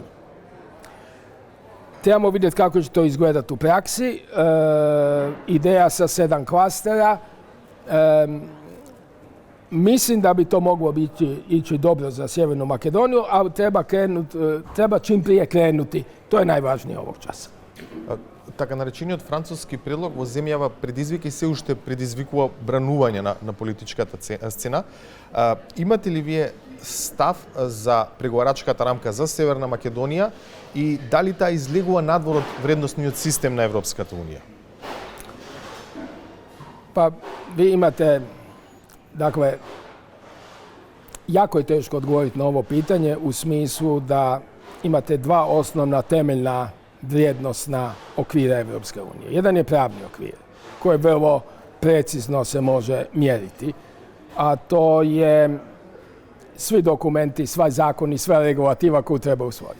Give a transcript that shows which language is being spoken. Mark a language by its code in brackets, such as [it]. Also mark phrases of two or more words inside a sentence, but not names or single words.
[hr] Trebamo vidjeti kako će to izgledati u praksi. Ideja sa 7 klastera. Mislim da bi to moglo ići dobro za Sjevernu Makedoniju, ali treba čim prije krenuti. To je najvažnije ovog časa. [mk] Така наречениот француски предлог во земјава предизвика и се уште предизвикува бранување на политичката сцена. Имате ли вие став за преговарачката рамка за Северна Македонија и дали таа излегува надвор од вредносниот систем на Европската Унија? [hr] Pa vi imate, dakle, jako je teško odgovoriti na ovo pitanje u smislu da imate dva osnovna temeljna vrijednosna okvira Evropske unije. Jedan je pravni okvir koji je vrlo precizno se može mjeriti, a to je svi dokumenti, sva zakoni, sva regulativa koju treba usvojiti.